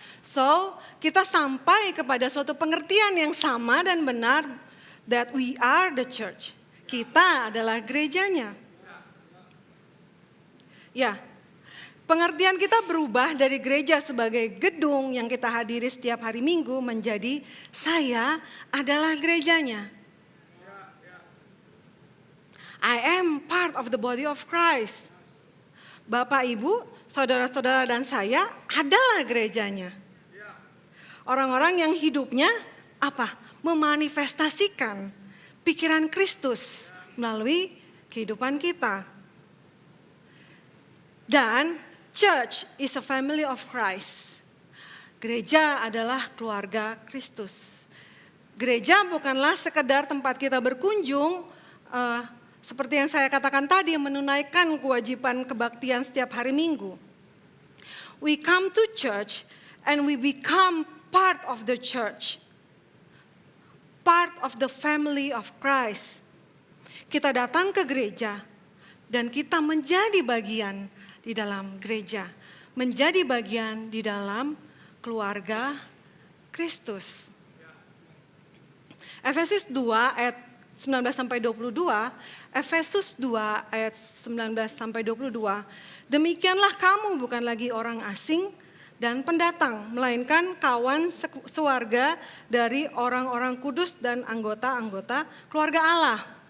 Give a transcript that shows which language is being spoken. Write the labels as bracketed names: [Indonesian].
[Indonesian] So, kita sampai kepada suatu pengertian yang sama dan benar [English] that we are the church. [Indonesian] Kita adalah gerejanya. Ya, pengertian kita berubah dari gereja sebagai gedung yang kita hadiri setiap hari Minggu menjadi saya adalah gerejanya. [English] I am part of the body of Christ. [Indonesian] Bapak, Ibu, saudara-saudara dan saya adalah gerejanya. Orang-orang yang hidupnya apa? Memanifestasikan pikiran Kristus melalui kehidupan kita. [English] Dan church is a family of Christ. [Indonesian] Gereja adalah keluarga Kristus. Gereja bukanlah sekedar tempat kita berkunjung, seperti yang saya katakan tadi, menunaikan kewajiban kebaktian setiap hari Minggu. [English] We come to church and we become part of the church. Part of the family of Christ. [Indonesian] Kita datang ke gereja dan kita menjadi bagian di dalam gereja. Menjadi bagian di dalam keluarga Kristus. Efesus 2 ayat 19-22, Efesus 2 ayat 19-22, demikianlah kamu bukan lagi orang asing dan pendatang, melainkan kawan sewarga dari orang-orang kudus dan anggota-anggota keluarga Allah.